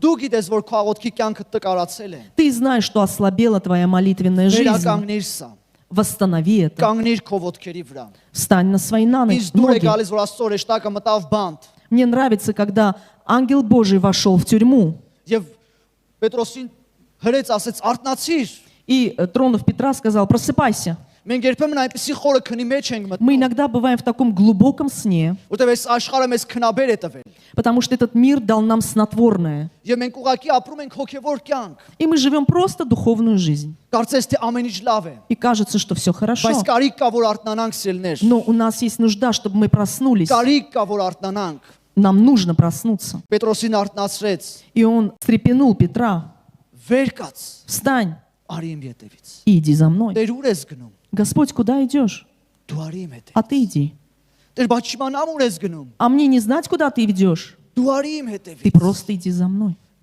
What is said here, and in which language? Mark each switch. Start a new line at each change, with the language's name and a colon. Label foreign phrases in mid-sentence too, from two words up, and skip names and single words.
Armenian: Դու գիտես, որ քո աղոթքի կյանքը տկարացել է։
Russian: Ты знаешь, что ослабела твоя молитвенная жизнь.
Armenian: Վերականգնիր սա։
Russian: Восстанови это.
Armenian: Կանգնիր քո ոտքերի вրա։
Russian: Встань на свои
Armenian: Ինձ դուր է
Russian: ноги.
Armenian: գալիս, որ Աստծո ռեշտակը մտավ բանտ։
Russian: Мне нравится, когда ангел Божий вошел в тюрьму.
Armenian: Եվ Պետրոսին հրեց ասեց արթնացիր։
Russian: И, тронув Петра, сказал: просыпайся.
Armenian: Մենք երբեմն այնպեսի խորը քնի մեջ ենք
Russian: Мы
Armenian: մտնում,
Russian: иногда бываем в таком глубоком сне,
Armenian: որտեղ այս աշխարհը մեզ քնաբեր է տվել։
Russian: потому что этот мир дал нам снотворное.
Armenian: Եվ մենք ուղղակի ապրում ենք հոգևոր կյանք։
Russian: И мы живем просто духовную жизнь.
Armenian: Կարծես թե ամեն ինչ լավ է,
Russian: И кажется, что все хорошо.
Armenian: բայց կարիք կա, որ արթնանանք սիրելներ։
Russian: Но у нас есть нужда, чтобы мы проснулись.
Armenian: Կարիք կա, որ արթնանանք։
Russian: Нам нужно проснуться.
Armenian: Պետրոսին արթնացրեց։
Russian: И он встрепенул Петра:
Armenian: Վեր կաց,
Russian: встань
Armenian: արի իմ ետևից։
Russian: и иди за мной.
Armenian: Տեր ուր ես գնում։
Russian: Господь, куда идешь?
Armenian: Դու արի իմ հետևից։
Russian: А ты иди.
Armenian: Տեր բաց չիմանամ ուր ես գնում։
Russian: А мне не знать, куда ты идешь.
Armenian: Դու արի իմ
Russian: Ты
Armenian: հետևից։
Russian: просто иди за мной.